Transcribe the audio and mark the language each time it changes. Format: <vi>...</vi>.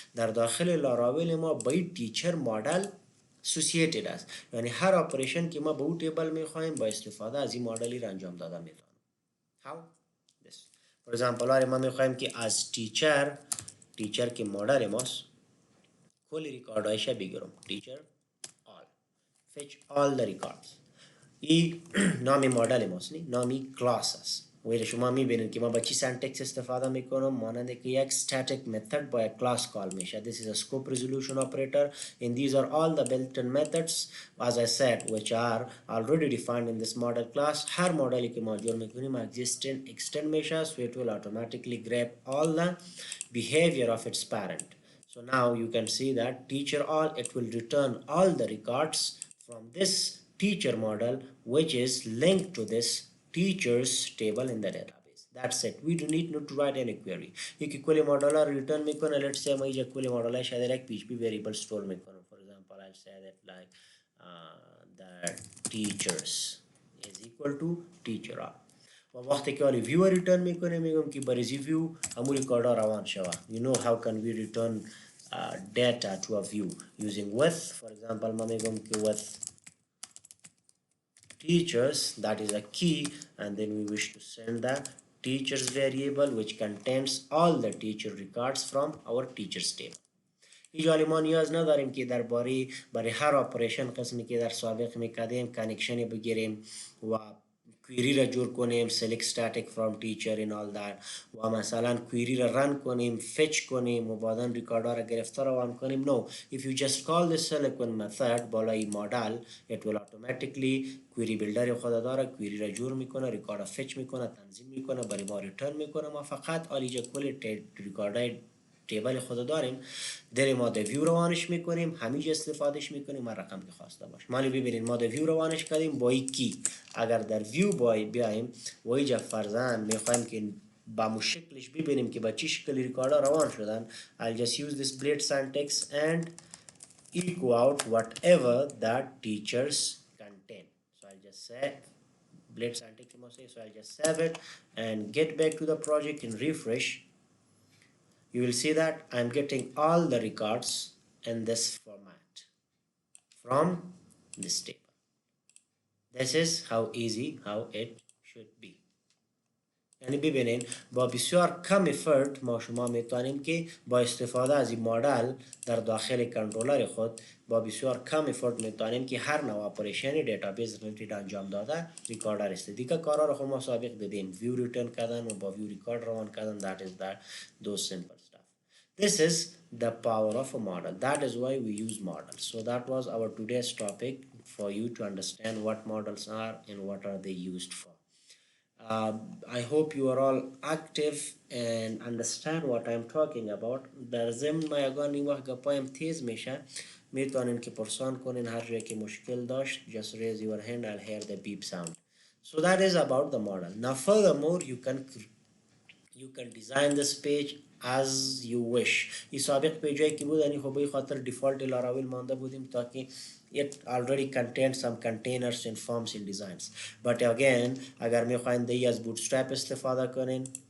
<fa>در داخل لاراول ما با این تیچر مدل associated است، یعنی هر اپریشن که ما به اون تیبل میخوایم با استفاده از این مدلی را انجام داده میتونیم.</fa> <en>How? This. For example</en> <fa>ما میخوایم که از تیچر که مادر ماست کل ریکاردایش بگیرم.</fa> <en>Teacher all fetch all the records.</en> <fa>این نامی مدل ماست، نامی کلاس است. و شما میبینید که ما با چی سنتکس استفاده میکنم، مانند که یک static method با یک class call میشه.</fa> <en>This is a scope resolution operator and these are all the built-in methods as I said which are already defined in this model class.</en> <fa>هر مدلی که ما جور میکنیم</fa> <en>existing extend میشه so it will automatically grab all the behavior of its parent. So now you can see that teacher all, it will return all the records from this teacher model which is linked to this teachers table in the database. That's it. We do need not to write any query.</en> <fa>یک کلی مدل return میکنه.</fa> <en>Let's say</en> <fa>ما اینجا کلی مدل شاید یک PHP variable store میکنم.</fa> <en>For example, I'll say that like the teachers is equal to teacher all.</en> <fa>و وقتی که حالی ویو ریترن میکنه میگم که برای ویو همون ریکاردا روان شوه.</fa> <en>You know how can we return data to a view using with. For example</en> <fa>ما میگم که</fa> <en>with teachers, that is a key, and then we wish to send the teachers variable which contains all the teacher records from our teachers table.</en> <fa>اینجا ما نیاز نداریم که برای هر اپریشن قسمی که در سابق میکردیم کانکشنی بگیریم و کویری را جور کنیم</fa> <en>select static from teacher and all that</en> <fa>و مثلا کویری را رن کنیم fetch کنیم و بعدا ریکاردا را گرفته روان کنیم.</fa> <en>No, if you just call this select method</en> <fa>بالای مدل</fa> <en>it will automatically</en> <fa>کویری بیلدر خود داره کویری را جور میکنه، ریکارد fetch میکنه، تنظیم میکنه، برای ما ریترن میکنه. ما فقط آلیجا کل ریکاردای تیبل خود داریم در ما د ویو روانش میکنیم، همینجا استفادهش میکنیم و رقم که خواسته باش. مالی ببینید ما د ویو روانش کردیم با کی. اگر در ویو بیایم و اینجا فرضاً میخوایم که با مشکلش ببینیم که با چه شکل ریکاردا روان شدن.</fa> <en>I'll just use this blade syntax and echo out whatever that teachers contain. So I'll just say blade syntax so I'll just save it and get back to the project and refresh. You will see that I'm getting all the records in this format from this table. This is how easy how it should be.</en> <fa>یعنی ببینین با بسیار کم افرت ما شما میتونیم که با استفاده از این مدل در داخل کنترلر خود با بسیار کم افرت میتونیم که هر نوع اپریشن دیتابیس ریلیتد انجام داده ریکاردر است. دیگه کارا رو ما سابق دیدیم ویو ریترن کردن و با ویو ریکارد روان کردن.</fa> <en>that is that those simple stuff. This is the power of a model. That is why we use models. So that was our today's topic for you to understand what models are and what are they used for. I hope you are all active and understand what I am talking about.</en> <fa>در ضمن ما یگان این وقت گپایم تیز میشه میتونین که پرسان کنین هر جایی که مشکل داشت.</fa> <en>Just raise your hand, I'll hear the beep sound. So that is about the model. Now furthermore you can design this page as you wish.</en> <fa>این سابق پیجایی که بود یعنی خب خاطر دیفالت لاراول مانده بودیم تا که</fa> <en>it already contains some containers and forms in designs. But again</en> <fa>اگر میخواین دی از bootstrap استفاده کنین</fa>